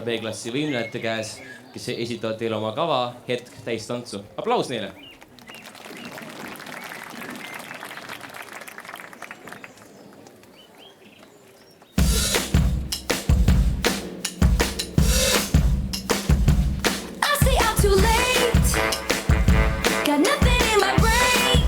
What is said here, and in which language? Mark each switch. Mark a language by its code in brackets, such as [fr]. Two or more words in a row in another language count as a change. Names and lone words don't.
[et] B-klassi võimlejate käes, kes esitavad teile oma kava Hetk täistantsu. Aplaus neile! [en] I stay out too late. Got nothing in my brain.